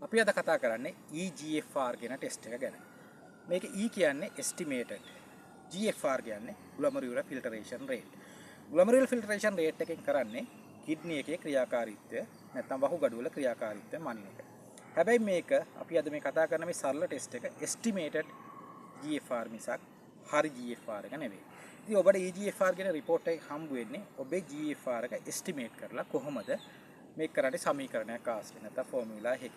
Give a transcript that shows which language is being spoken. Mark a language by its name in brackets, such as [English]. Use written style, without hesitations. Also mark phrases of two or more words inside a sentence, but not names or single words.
[Sinhala] අපි අද කතා කරන්නේ EGFR කියන ටෙස්ට් එක ගැන. මේක E කියන්නේ estimated. [English] GFR කියන්නේ glomerular filtration rate. glomerular filtration rate [Sinhala] එකෙන් කරන්නේ කිඩ්නි එකේ ක්‍රියාකාරීත්වය නැත්නම් වහුගඩු වල ක්‍රියාකාරීත්වය මනින එක. හැබැයි මේක අපි අද මේ කතා කරන මේ සරල ටෙස්ට් එක [English] estimated GFR [Sinhala] මිසක් හරි GFR එක නෙවෙයි. ඉතින් ඔබට EGFR කියන report එක හම්බ වෙන්නේ ඔබේ GFR එක estimate කරලා කොහොමද මේක කරන්නේ සමීකරණයක් ආශ්‍රයෙන් නැත්නම් ෆෝමියුලා එකකින්.